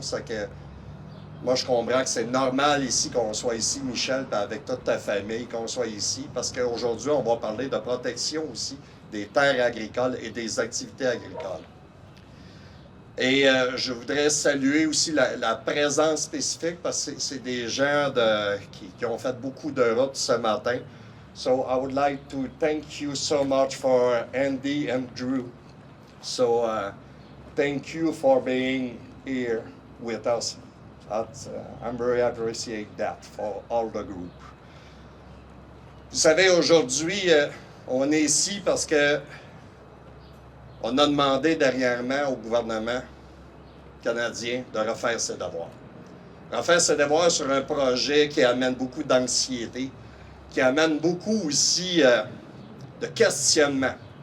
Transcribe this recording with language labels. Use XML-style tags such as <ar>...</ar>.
<fr>Ça que moi, je comprends que c'est normal ici qu'on soit ici, Michel, avec toute ta famille, qu'on soit ici, parce qu'aujourd'hui, on va parler de protection aussi des terres agricoles et des activités agricoles. Et je voudrais saluer aussi la présence spécifique, parce que c'est des gens qui ont fait beaucoup de route ce matin.</fr> <en>So I would like to thank you so much for Andy and Drew. So thank you for being here with us. I'm very appreciate that for all the group.</en> <fr>Vous savez, aujourd'hui, on est ici parce que on a demandé dernièrement au gouvernement canadien de refaire ses devoirs. Refaire ses devoirs sur un projet qui amène beaucoup d'anxiété, qui amène beaucoup aussi de questionnement.</fr>